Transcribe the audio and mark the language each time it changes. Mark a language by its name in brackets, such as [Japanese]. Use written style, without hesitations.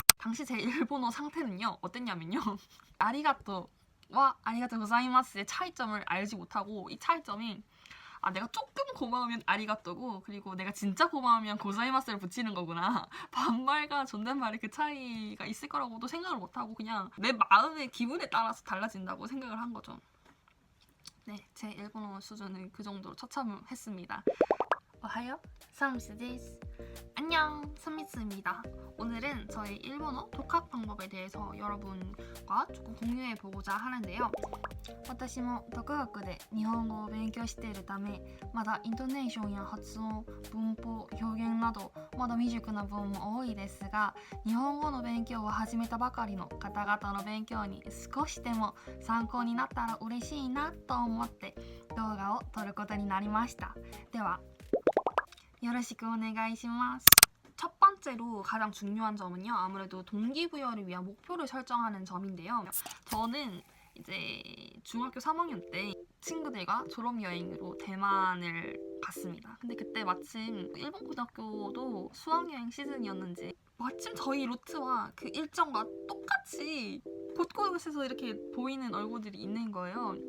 [Korean] 당시 제 일본어 상태는요 어땠냐면요 아리가또와 아리가또 고자이마스의 차이점을 알지 못하고, 이 차이점이 내가 조금 고마우면 아리가또고, 그리고 내가 진짜 고마우면 고자이마스를 붙이는 거구나, 반말과 존댓말의 그 차이가 있을 거라고도 생각을 못하고 그냥 내 마음의 기분에 따라서 달라진다고 생각을 한 거죠. 네, 제 일본어 수준은 그 정도로 처참했습니다. [Japanese] 오하요, 삼미스 데스. [Korean] 안녕, 삼미스입니다. 오늘은 저희 일본어 독학 방법에 대해서 여러분과 조금 공유해보고자 하는데요. [Japanese] 私も独学で日本語を勉強しているため、まだイントネーションや発音、文法、表現などまだ未熟な部分も多いですが、日本語の勉強を始めたばかりの方々の勉強に少しでも参考になったら嬉しいなと思って動画を撮ることになりました。ではよろしくお願いします。 [Korean] 첫 번째로 가장 중요한 점은요, 아무래도 동기부여를 위한 목표를 설정하는 점인데요. 저는 이제 중학교 3학년 때 친구들과 졸업여행으로 대만을 갔습니다. 근데 그때 마침 일본 고등학교도 수학여행 시즌이었는지 마침 저희 루트와 그 일정과 똑같이 곳곳에서 이렇게 보이는 얼굴들이 있는 거예요.